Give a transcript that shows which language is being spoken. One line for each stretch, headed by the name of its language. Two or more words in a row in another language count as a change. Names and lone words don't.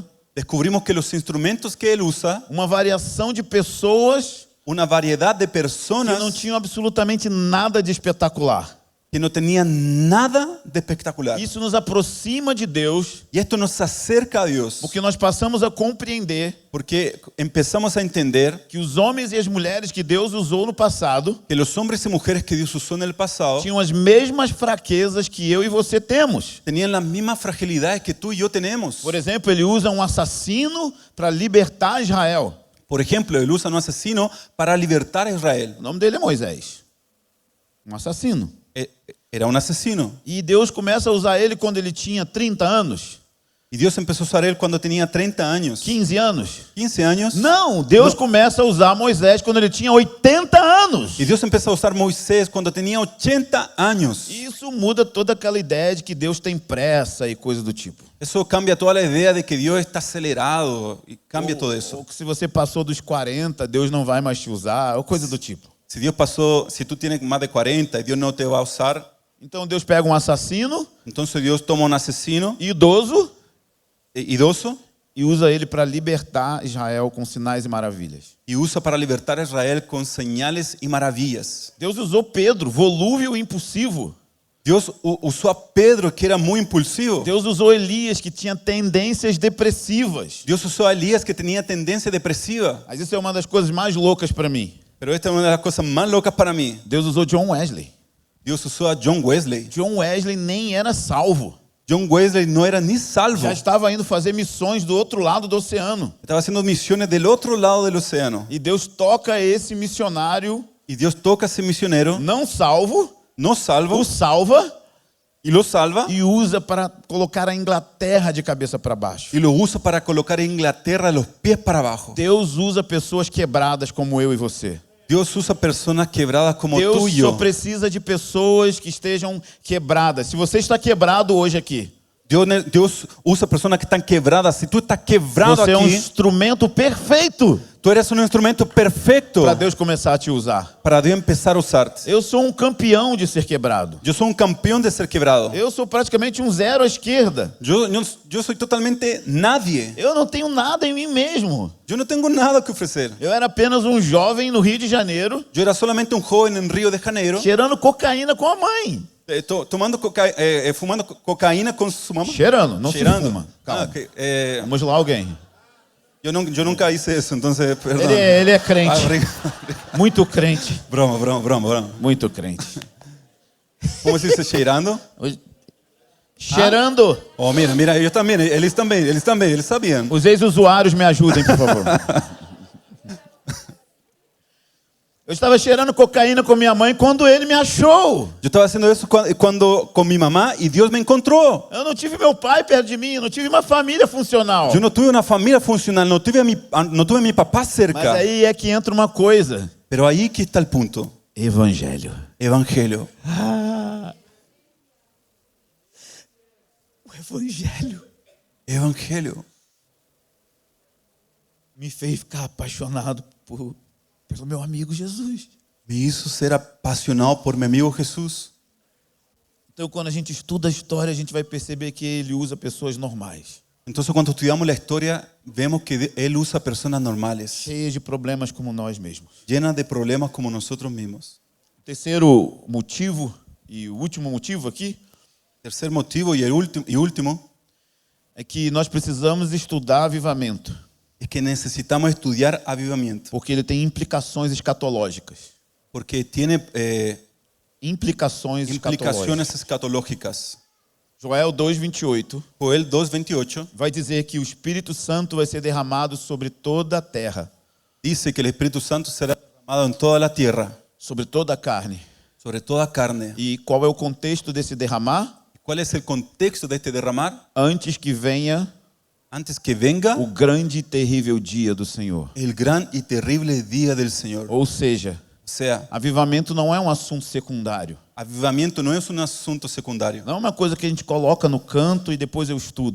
Spanish: descubrimos que los instrumentos que Él usa,
Portuguese: uma variação de pessoas
Spanish: una variedad de que personas
Portuguese: não tinham absolutamente nada de espetacular.
Spanish: que no tenía nada de espectacular.
Portuguese: Isso nos aproxima de Deus,
Spanish: Y esto nos acerca a Dios,
Portuguese: porque nós passamos a compreender
Spanish: porque empezamos a entender
Portuguese: que os homens e as mulheres que Deus usou no passado
Spanish: que los hombres y mujeres que Dios usó en el pasado
Portuguese: tinham as mesmas fraquezas que eu e você temos.
Spanish: tenían las mismas fragilidades que tú y yo tenemos.
Portuguese: Por exemplo, ele usa um assassino para libertar Israel.
Spanish: Por ejemplo, él usa un asesino para libertar a Israel.
Portuguese: O nome dele é Moisés. Um assassino.
Spanish: Era un asesino.
Portuguese: E Deus começa a usar ele quando ele tinha 30 anos,
Spanish: Y Dios empezó a usar a él cuando tenía 30 años,
Portuguese: 15 anos.
Spanish: 15 años.
Portuguese: Não, Deus começa a usar Moisés quando ele tinha 80 anos.
Spanish: Y Dios empezó a usar Moisés cuando tenía 80 años.
Portuguese: Isso muda toda aquela ideia de que Deus tem pressa e coisa do tipo.
Spanish: Eso cambia toda la idea de que Dios está acelerado y cambia todo
Portuguese: Ou
Spanish: eso.
Portuguese: que se você passou dos 40, Deus não vai mais te usar, ou coisa do tipo.
Spanish: Si tú tienes más de 40 y Dios no te va a usar,
Portuguese: Então Deus pega um assassino
Spanish: entonces Dios toma un asesino
Portuguese: idoso idoso e usa ele para libertar Israel com sinais e maravilhas.
Spanish: y usa para libertar a Israel con señales y maravillas.
Portuguese: Deus usou Pedro, volúvel e impulsivo.
Spanish: Dios usó a Pedro, que era muy impulsivo.
Portuguese: Deus usou Elias, que tinha tendências depressivas.
Spanish: Dios usó a Elías, que tenía tendencia depresiva.
Portuguese: Mas isso é uma das coisas mais loucas para mim.
Spanish: Pero esta es una de las cosas más locas para mí.
Portuguese: Deus usou John Wesley.
Spanish: Dios usó a John Wesley.
Portuguese: John Wesley nem era salvo.
Spanish: John Wesley no era ni salvo.
Portuguese: Já estava indo fazer missões do outro lado do oceano.
Spanish: Estaba haciendo misiones del otro lado del océano.
Portuguese: E Deus toca esse missionário
Spanish: Y Dios toca a ese misionero,
Portuguese: não salvo,
Spanish: no salvo,
Portuguese: o salva
Spanish: y lo salva
Portuguese: e usa para colocar a Inglaterra de cabeça para baixo.
Spanish: y lo usa para colocar a Inglaterra los pies para abajo.
Portuguese: Deus usa pessoas quebradas como eu e você.
Spanish: Dios usa personas quebradas como tú
Portuguese: Deus
Spanish: y
Portuguese: só
Spanish: yo.
Portuguese: precisa de pessoas que estejam quebradas. Se você está quebrado hoje aqui,
Spanish: Dios usa personas que están quebradas. Si tú estás quebrado
Portuguese: você é um
Spanish: aquí,
Portuguese: instrumento perfeito
Spanish: tú eres un instrumento perfecto
Portuguese: para Deus começar a te usar.
Spanish: para Dios empezar a usarte.
Portuguese: Eu sou um campeão de ser quebrado.
Spanish: Yo soy un campeón de ser quebrado.
Portuguese: Eu sou praticamente um zero à esquerda.
Spanish: Yo soy totalmente nadie.
Portuguese: Eu não tenho nada em mim mesmo.
Spanish: Yo no tengo nada que ofrecer.
Portuguese: Eu era apenas um jovem no Rio de Janeiro,
Spanish: Yo era solamente un joven en Río de Janeiro,
Portuguese: cheirando cocaína com a mãe.
Spanish: fumando cocaína con su mamá.
Portuguese: Cheirando, não Cheirando.
Spanish: se fuma. Calma. Ok,
Portuguese: Vamos lá, alguém.
Spanish: yo nunca hice eso, entonces, perdón.
Portuguese: Ele é crente. Ah, obrigado. Muito crente.
Spanish: Broma.
Portuguese: Muito crente.
Spanish: ¿Cómo se dice cheirando?
Portuguese: Cheirando.
Spanish: Oh, mira, ellos también, eles sabían.
Portuguese: Os ex-usuários me ajudem, por favor. Eu estava cheirando cocaína com minha mãe quando ele me achou.
Spanish: Yo estaba haciendo eso con mi mamá y Dios me encontró.
Portuguese: Eu não tive meu pai perto de mim, eu não tive uma família funcional.
Spanish: Yo no tuve una familia funcional, no tuve a mi papá
Portuguese: Mas
Spanish: cerca.
Portuguese: aí é que entra uma coisa.
Spanish: Pero ahí que está el punto.
Portuguese: Evangelho.
Spanish: Evangelio.
Portuguese: O evangelho
Spanish: Evangelio.
Portuguese: me fez ficar apaixonado pelo meu amigo Jesus.
Spanish: Me hizo ser apasionado por mi amigo Jesús.
Portuguese: Então, quando a gente estuda a história, a gente vai perceber que ele usa pessoas normais,
Spanish: Entonces cuando estudiamos la historia, vemos que Él usa personas normales,
Portuguese: cheias de problemas como nós mesmos.
Spanish: llenas de problemas como nosotros mismos.
Portuguese: O terceiro motivo e o último motivo aqui
Spanish: Tercer motivo y último
Portuguese: é que nós precisamos estudar avivamento,
Spanish: es que necesitamos estudiar avivamiento,
Portuguese: porque ele tem implicações escatológicas.
Spanish: porque tiene
Portuguese: Implicações
Spanish: implicaciones escatológicas. escatológicas. Joel 2:28 Joel 2:28
Portuguese: vai dizer que o Espírito Santo vai ser derramado sobre toda a terra,
Spanish: dice que el Espíritu Santo será derramado en toda la tierra,
Portuguese: sobre toda a carne.
Spanish: sobre toda carne.
Portuguese: E qual é o contexto desse derramar?
Spanish: ¿Cuál es el contexto de este derramar?
Portuguese: Antes que venha
Spanish: Antes que venga
Portuguese: o grande e terrível dia do Senhor.
Spanish: el gran y terrible día del Señor.
Portuguese: Ou seja,
Spanish: O sea,
Portuguese: avivamento não é um assunto secundário.
Spanish: avivamiento no es un asunto secundario.
Portuguese: Não é uma coisa que a gente coloca no canto e depois eu estudo.